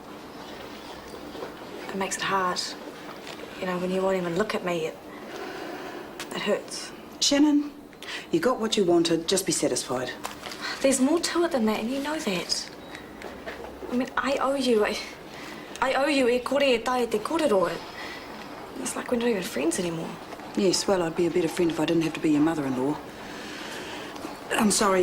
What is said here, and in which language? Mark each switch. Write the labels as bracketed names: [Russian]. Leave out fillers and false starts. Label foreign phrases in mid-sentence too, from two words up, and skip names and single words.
[English] It makes it hard. You know, when you won't even look at me, it hurts. Shannon, you got what you wanted. Just be satisfied. There's more to it than that, and you know that. I mean, I owe you. I owe you [Māori] e kore e tae te korero. [English] It's like we're not even friends anymore. Yes, well, I'd be a better friend if I didn't have to be your mother-in-law. I'm sorry.